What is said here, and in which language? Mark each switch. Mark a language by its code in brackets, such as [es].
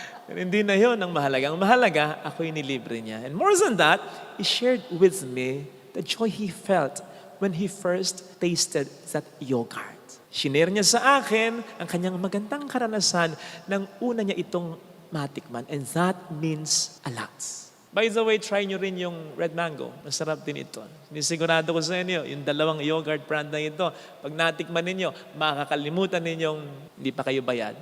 [tl] Hindi na yun ang mahalaga. Ang mahalaga, ako'y nilibre niya. [en] And more than that, he shared with me the joy he felt when he first tasted that yogurt. [tl] Shinare niya sa akin ang kanyang magandang karanasan nang una niya itong matikman. [en] And that means a lot. By the way, try nyo rin yung red mango. [tl] Masarap din ito. Sinisigurado ko sa inyo, yung dalawang yogurt brand na ito, pag natikman ninyo, makakalimutan ninyong hindi pa kayo bayad.